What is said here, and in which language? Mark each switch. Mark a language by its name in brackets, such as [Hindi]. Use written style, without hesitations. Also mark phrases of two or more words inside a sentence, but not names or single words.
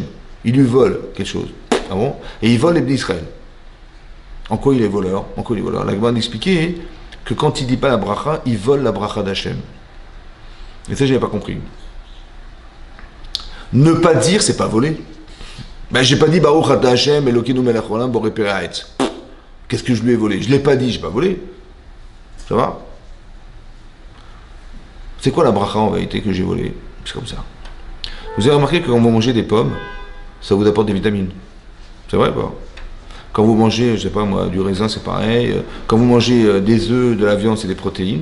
[French] Il lui vole quelque chose. Ah bon? Et il vole l'Ibn Israël. En quoi il est voleur? La Gemara expliquait que quand il dit pas la bracha, il vole la bracha d'Hashem. Et ça, je n'avais pas compris. Ne pas dire, c'est pas voler. Ben, j'ai pas dit [Hebrew] ברוך אתה השם אלוקינו מלך העולם בורא פרי הארץ. [French] Qu'est-ce que je lui ai volé? Je l'ai pas dit, j'ai pas volé. Ça va? C'est quoi la bracha en vérité que j'ai volé? C'est comme ça. Vous avez remarqué que quand vous mangez des pommes, ça vous apporte des vitamines. C'est vrai pas? Quand vous mangez, je sais pas moi, du raisin, c'est pareil. Quand vous mangez des œufs, de la viande, c'est des protéines.